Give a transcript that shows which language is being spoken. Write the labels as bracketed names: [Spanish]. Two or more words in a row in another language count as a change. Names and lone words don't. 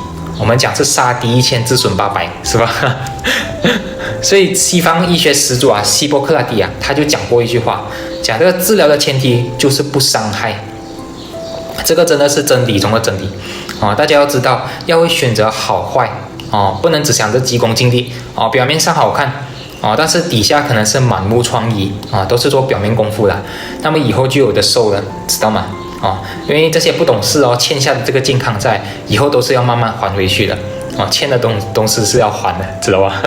[Chinese] 我們講是殺敵1000自損800，是吧？所以西方醫學始祖希波克拉底他就講過一句話，講這個治療的前提就是不傷害，這個真的是真理中的真理大家要知道，要會選擇好壞不能只想着急功近利表面上好看但是底下可能是滿目瘡痍都是做表面功夫的，那麼以後就有的受了，知道嗎？因為這些不懂事欠下的這個健康債，以後都是要慢慢還回去的欠的東西是要還的，知道吧？